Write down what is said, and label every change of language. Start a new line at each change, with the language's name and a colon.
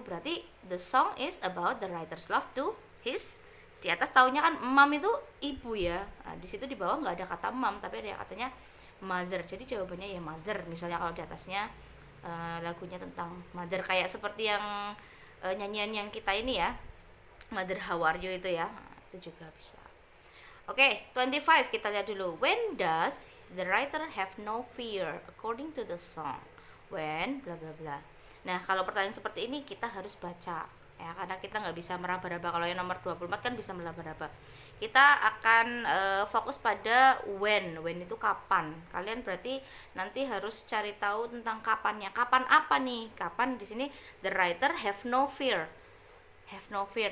English: Berarti the song is about the writer's love to his.
Indonesian: Di atas taunya kan mom itu ibu ya. Nah, di situ di bawah nggak ada kata mom, tapi ada katanya mother. Jadi jawabannya ya mother. Misalnya kalau di atasnya lagunya tentang mother kayak seperti yang nyanyian yang kita ini ya.
English: Mother how are you
Indonesian: itu ya. Itu juga bisa. Oke, 25 kita lihat dulu.
English: When does the writer have no fear according to the song? When bla bla bla.
Indonesian: Nah, kalau pertanyaan seperti ini kita harus baca ya, karena kita nggak bisa meraba-raba. Kalau yang nomor 24 kan bisa meraba-raba. Kita akan fokus pada when itu kapan. Kalian berarti nanti harus cari tahu tentang kapannya. Kapan apa nih? Kapan di sini
English: the writer have no fear.
Indonesian: Have no fear.